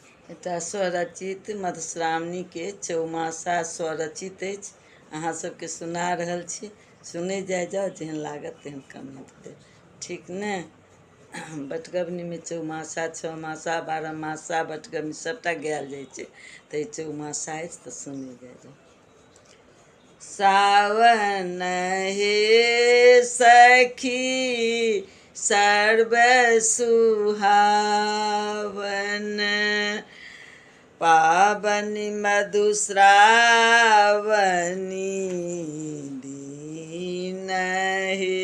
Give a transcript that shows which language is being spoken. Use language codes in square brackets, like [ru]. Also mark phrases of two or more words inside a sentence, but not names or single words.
[mai] एकटा स्वरचित मधुश्रावणी के चौमासा स्वरचित अछि। अहाँ सबके सुना रहल छी, सुने जाओ, जेहन लागत तेहन कमेंट देब, ठीक ने। बटगबनी में चौमासा, छओ मासा, 12 मासा बटगबनी सबटा गायल जाइ छै, तऽ चौमासा अछि तऽ सुने जाओ। सावन हे सखी सर्व सुहावन, पावनी मधुश्रावणी दिन हे।